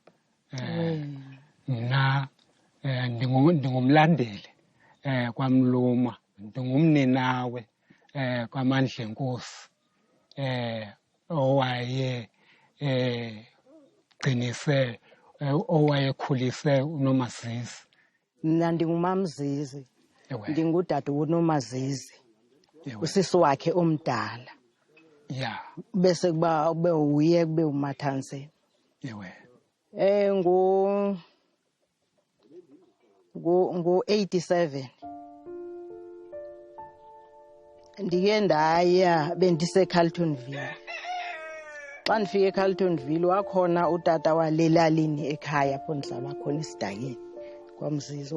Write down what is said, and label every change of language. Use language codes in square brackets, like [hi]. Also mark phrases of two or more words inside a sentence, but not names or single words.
[xh] Mina ndingumlandeli kwaMluma ndingumninawe kwaMandla Nkosi owaye gcinise owayekhulise uNomazizi. Mina ndingumamzizi ndingudade uNomazizi usisi wakhe omdala. Yeah. Bese kuba ube uye kube uMathanzima. Ewe. Ngo-87 ndike ndaya bendiseCarltonville. Xa ndifike eCarltonville wakhona utata walelalini ekhaya apho ndihlala khona esidakeni kwaMzizi.